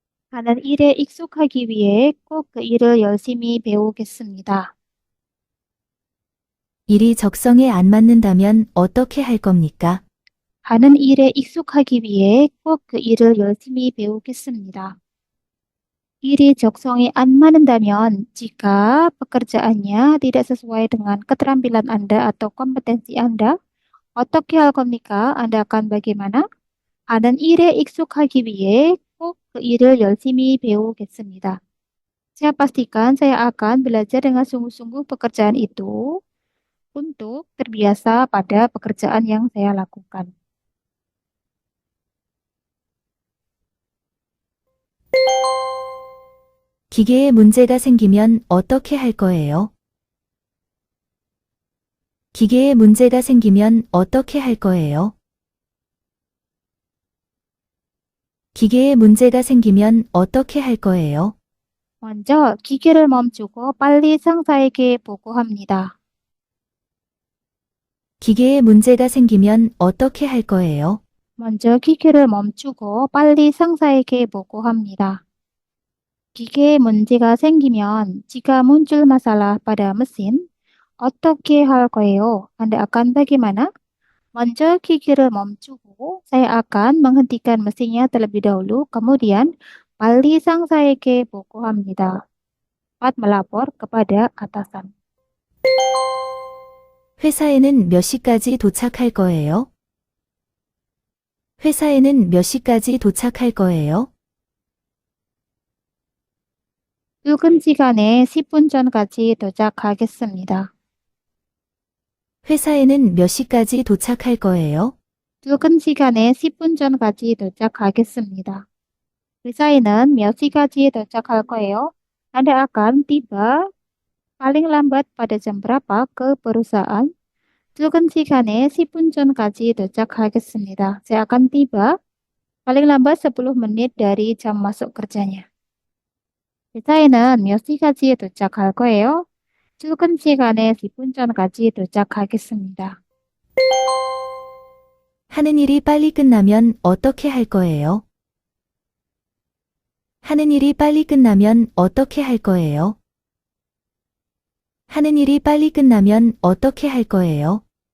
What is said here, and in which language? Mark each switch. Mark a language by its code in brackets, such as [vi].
[ko] 하는 일에 익숙하기 위해 꼭 그 일을 열심히 배우겠습니다. 일이 적성에 안 맞는다면 어떻게 할 겁니까? 하는 일에 익숙하기 위해 꼭 그 일을 열심히 배우겠습니다. 일이 적성에 안 맞는다면 [id] jika pekerjaannya tidak sesuai dengan keterampilan Anda atau kompetensi Anda, [ko] 어떻게 할 겁니까? [id] Anda akan bagaimana? [ko] 하는 일에 익숙하기 위해 꼭 그 일을 열심히 배우겠습니다. [id] Saya pastikan saya akan belajar dengan sungguh-sungguh pekerjaan itu untuk terbiasa pada pekerjaan yang saya lakukan. [ko] 기계에 문제가 생기면 어떻게 할 거예요? 기계에 문제가 생기면 어떻게 할 거예요? 기계에 문제가 생기면 어떻게 할 거예요? 먼저 기계를 멈추고 빨리 상사에게 보고합니다. 기계에 문제가 생기면 어떻게 할 거예요? 먼저 기계를 멈추고 빨리 상사에게 보고합니다. 기계에 문제가 생기면 [id] jika muncul masalah pada mesin, [ko] 어떻게 할 거예요? [id] Anda akan bagaimana? [ko] 먼저 기계를 멈추고 [id] saya akan menghentikan mesinnya terlebih dahulu, kemudian [ko] 빨리 상사에게 보고합니다. [id] Cepat melapor kepada atasan. [ko] 회사에는 몇 시까지 도착할 거예요? 회사에는 몇 시까지 도착할 거예요? 출근 시간에 10분 전까지 도착하겠습니다. 회사에는 몇 시까지 도착할 거예요? 출근 시간에 10분 전까지 도착하겠습니다. 회사에는 몇 시까지 도착할 거예요? [id] Anda akan tiba paling lambat pada jam berapa ke perusahaan? [ko] 출근 시간에 10분 전까지 도착하겠습니다. [id] Saya akan tiba paling lambat 10 menit dari jam masuk kerjanya. [ko] 회사에는 몇 시까지 도착할 거예요? 출근 시간에 10분 전까지 도착하겠습니다. 하는 일이 빨리 끝나면 어떻게 할 거예요? 하는 일이 빨리 끝나면 어떻게 할 거예요? 하는 일이 빨리 끝나면 어떻게 할 거예요?